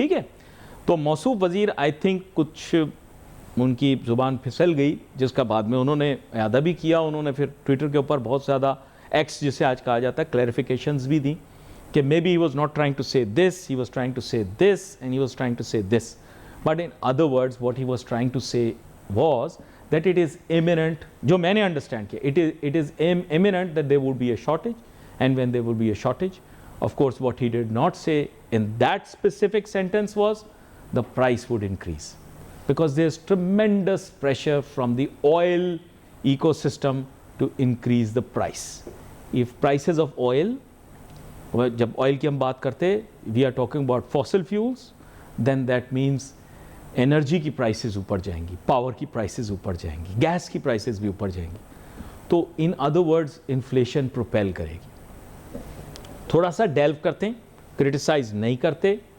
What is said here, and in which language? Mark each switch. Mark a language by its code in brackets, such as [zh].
[ur] ٹھیک ہے؟ تو موصوف وزیر [en] I think [ur] کچھ ان کی زبان پھسل گئی، جس کا بعد میں انہوں نے اعادہ بھی کیا، انہوں نے پھر ٹویٹر کے اوپر بہت زیادہ ایکس جسے آج کہا جاتا ہے کلیریفیکیشنز بھی دیں کہ [en] maybe he was not trying to say this, [ur] he was trying to say this and he was trying to say this. [en] But in other words, what he was trying to say was that it is imminent, [ur] جو میں نے understand کیا، [en] it is imminent that there would be a shortage, and when there would be a shortage, of course what he did not say in that specific sentence was the price would increase, because there's tremendous pressure from the oil ecosystem to increase the price. If prices of oil، [ur] جب oil کی ہم بات کرتے [en] we are talking about fossil fuels, then that means [ur] energy کی prices اوپر جائیں گی، power کی پرائسز اوپر جائیں گی، گیس کی پرائسز بھی اوپر جائیں گی، تو [en] in other words [ur] inflation propel کرے گی۔ تھوڑا سا ڈیلو کرتے ہیں، کرٹیسائز نہیں کرتے۔